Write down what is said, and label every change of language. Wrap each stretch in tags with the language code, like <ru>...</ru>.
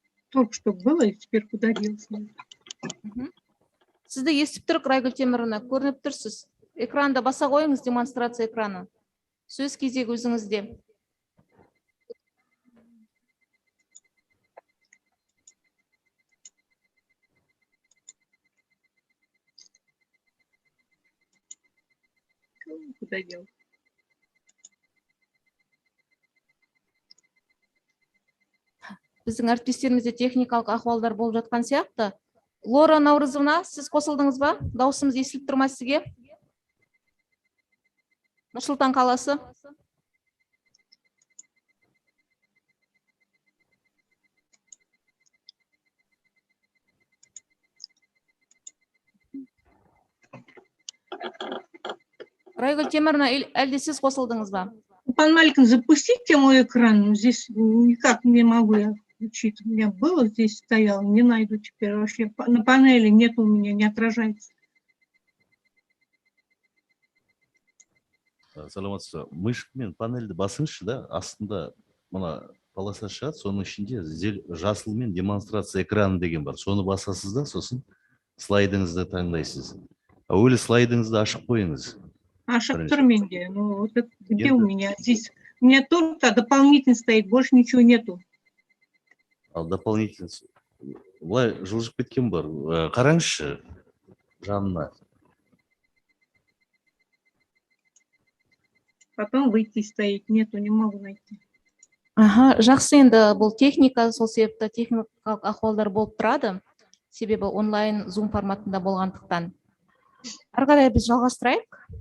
<ru>Только что было, и теперь куда делся.</ru> <kk>Сізді естіп тұрық, Райгүл Теміровна, көрініп тұрсыз. Экранда баса қойыңыз демонстрация экраны. Сөз кезегі өзіңізде.</kk> <ru>Куда делся?</ru> <kk>Біздің әріптестерімізде техникалық ахуалдар болып жатқан сияқты. Лора Наурызовна, сіз қосылдыңыз ба? Даусымыз естіліп тұрма сізге? Нұрсұлтан қаласы. Райгүл Теміровна, әлде сіз қосылдыңыз ба?</kk> <ru>Пан Малькин, запустите мой экран. Здесь никак не могу я включить. У меня было здесь стояло, не найду теперь вообще. На панели нет у меня, не отражается.</ru> <kk>Саламатсыз ба. Мышкамен панельді басыңызшы да, астында мына полоса шығады, соның ішінде жасылмен демонстрация экраны деген бар. Соны басасыз да, сосын слайдыңызды таңдайсыз. Өлі слайдыңызды ашып қойыңыз. Ашық тұр менде.</kk> <ru>Ну, вот это где у меня? Здесь у меня только дополнительно стоит, больше ничего нету.</ru> <kk>Ал дополнительно былай жылжып кеткен бар. Қараңызшы жанына.</kk> <ru>Потом выйти стоит, нету, не могу найти.</ru> <kk>Аха, жақсы, енді бұл техника, сол себепті техникалық ахуалдар болып тұрады. Себебі онлайн Zoom форматында болғандықтан. Ары қарай біз жалғастырайық.</kk>